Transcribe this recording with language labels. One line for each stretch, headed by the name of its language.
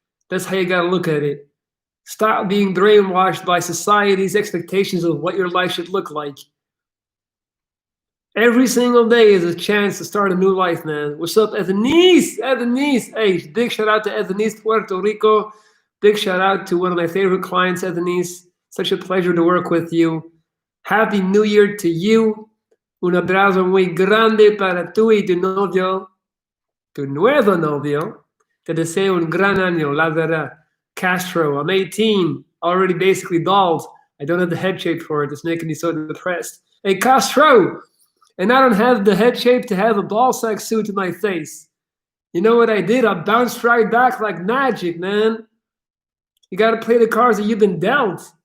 English: That's how you got to look at it. Stop being brainwashed by society's expectations of what your life should look like. Every single day is a chance to start a new life, man. What's up, Edenise? Edenise. Hey, big shout out to Edenise, Puerto Rico. Big shout out to one of my favorite clients, Edenise. Such a pleasure to work with you. Happy New Year to you.
Spanish: Un abrazo muy grande para tú y tu novio, tu nuevo novio. Te deseo un gran año, la verdad.
English: Castro, I'm 18, already basically bald. I don't have the head shape for it. It's making me so depressed. Hey, Castro! And I don't have the head shape to have a ball sack suit in my face. You know what I did? I bounced right back like magic, man. You got to play the cards that you've been dealt.